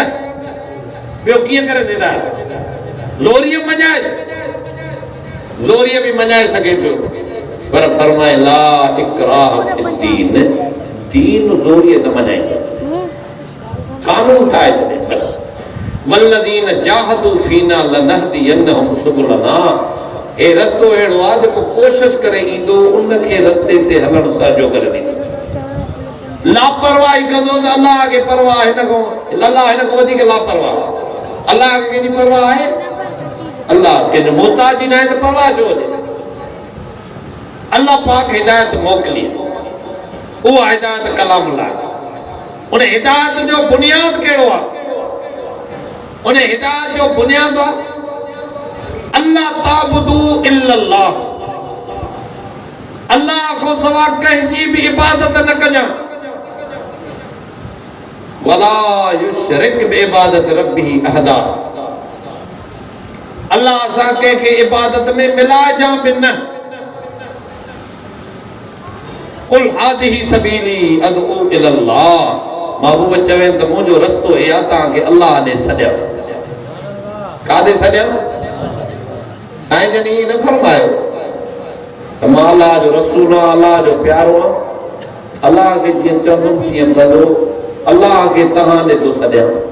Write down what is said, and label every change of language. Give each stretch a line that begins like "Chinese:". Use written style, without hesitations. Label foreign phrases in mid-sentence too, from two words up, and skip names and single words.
Sindhi: ॿियो कीअं करे हिदायत? ज़ोरीअ मञाएसि, ज़ोरीअ बि मञाए सघे पियो, पर फरमाए
Arabic: لا إكراه في الدين,
Sindhi: दीन ज़ोरीअ न मञाईंदो, कानून ठाहे छॾे बस।
Arabic: والذين جاهدوا فينا لنهدينهم سبلنا.
Sindhi: हे रस्तो अहिड़ो आहे जेको कोशिश करे ईंदो उनखे रस्ते ते हलण साजो करे ॾींदो। लापरवाही कंदो त अल्लाह खे परवाह हिन खां, अल्लाह हिन खां वधीक लापरवाह। अल्लाह खे कंहिंजी परवाह आहे? अल्लाह कंहिंजो मोहताज न आहे त परवाह छो हुजे? अल्लाह पाक हिदायत मोकिली, उहा हिदायत कलामुल्लाह। उन हिदायत जो बुनियाद कहिड़ो आहे? उन हिदायत जो बुनियाद आहे
Arabic: ألا تعبدوا إلا الله,
Sindhi: अल्लाह को सवा कंहिंजी बि इबादत न कजां।
Arabic: ولا يشرك بعبادة ربه أحدا,
Sindhi: अल्लाह सां कंहिंखे इबादत में मिलाइजां बि न।
Arabic: قل هذه سبيلي أدعو إلى الله,
Sindhi: महबूब चवे त मुंहिंजो रस्तो हे आहे तव्हांखे अल्लाह ॾे सॾियां। काॾे सॾियां? साईं जन ईअं न फरमायो त मां अल्लाह जो रसूल आहियां, अल्लाह जो प्यारो आहियां, अल्लाह खे जीअं चवंदुमि तीअं कंदो, अल्लाह खे तव्हां ॾे थो सॾियां।